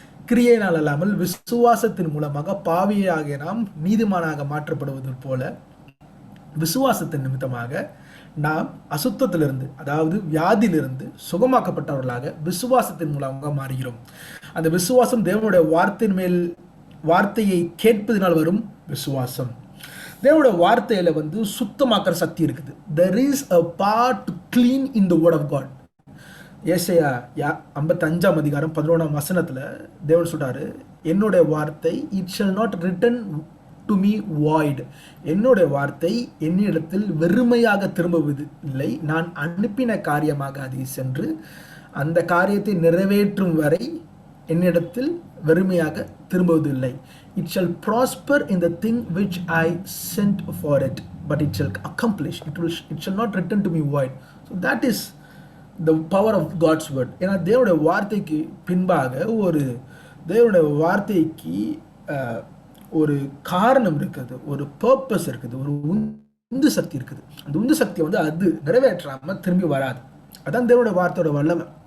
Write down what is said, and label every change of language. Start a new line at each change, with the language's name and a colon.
Tamil: கிரியையினால் அல்லாமல் விசுவாசத்தின் மூலமாக பாவியாகிய நாம் நீதிமானாக மாற்றப்படுவது போல விசுவாசத்தின் நிமித்தமாக நாம் அசுத்தத்திலிருந்து, அதாவது வியாதியிலிருந்து சுகமாக்கப்பட்டவர்களாக விசுவாசத்தின் மூலமாக மாறுகிறோம். அந்த விசுவாசம் தேவனுடைய வார்த்தையை கேட்பதினால் வரும் விசுவாசம். தேவனுடைய வார்த்தையில சுத்தமாக்குற சக்தி இருக்குது.
English: There is a power to clean in the word of God.
Tamil: ஏசாயா 55ஆம் அதிகாரம் 11ஆம் வசனத்துல தேவன் சொல்றாரு, என்னுடைய வார்த்தை
English: it shall not return to me void.
Tamil: என்னுடைய வார்த்தை என்னிடத்தில் வெறுமையாக திரும்புவது இல்லை, நான் அனுப்பின காரியமாக அதை சென்று அந்த காரியத்தை நிறைவேற்றும் வரை என்னிடத்தில் வெறுமையாக திரும்புவதில்லை.
English: It shall prosper in the thing which I sent for it, but it shall accomplish. It shall not return to me void. So that is the power of God's word.
Tamil: ஏன்னா தேவனுடைய வார்த்தைக்கு பின்பாக தேவனுடைய வார்த்தைக்கு ஒரு காரணம் இருக்குது, ஒரு பர்பஸ் இருக்குது, ஒரு உந்து சக்தி இருக்குது. அந்த உந்து சக்தி அது நிறைவேற்றாம திரும்பி வராது. அதான் தேவனுடைய வார்த்தையோட வல்லமை.